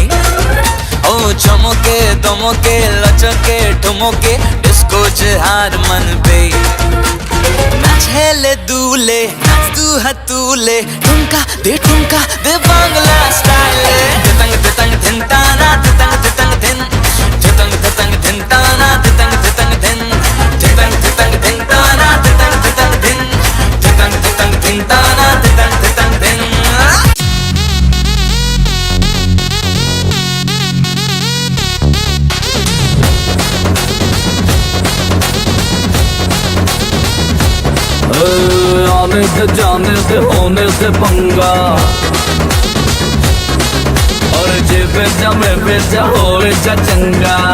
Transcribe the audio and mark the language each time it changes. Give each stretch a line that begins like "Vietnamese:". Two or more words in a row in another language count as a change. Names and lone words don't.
Bangla: ও চমকে দমকে লচকে ঠুমকে ডিস্কো হার মানবে। নাচ হেলে দুলে নাচ দু হাতুলে ঠুমকা দে বাংলা স্টাইলে। দিতং দিতং ধিন তানা দিতং দিতং ধিন দিতং দিতং ধিন তানা দিতং দিতং ধিন দিতং দিতং ধিন তানা দিতং দিতং ধিন দিতং দিতং ধিন তানা দিতং দিতং ধিন।
Hindi: आने से जाने से होने से पंगा, और जे बेचा में बेचा होवे चा चंगा।